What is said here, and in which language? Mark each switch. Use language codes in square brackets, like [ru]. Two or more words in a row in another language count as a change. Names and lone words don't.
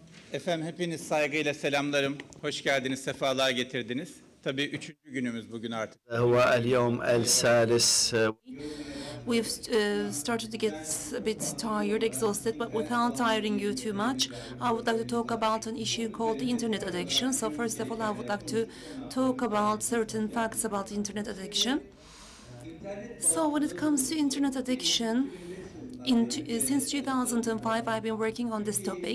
[tr] Efendim hepiniz saygıyla selamlarım. Hoş geldiniz, sefalar getirdiniz. Tabii üçüncü günümüz bugün artık. [ar] هو اليوم الثالث. [en] We've started to get a bit tired, exhausted, but without tiring you too much, I would like to talk about an issue called the internet addiction. So first of all, I would like to talk about certain facts about internet addiction. So when it comes to internet addiction, since 2005, I've been working on this topic.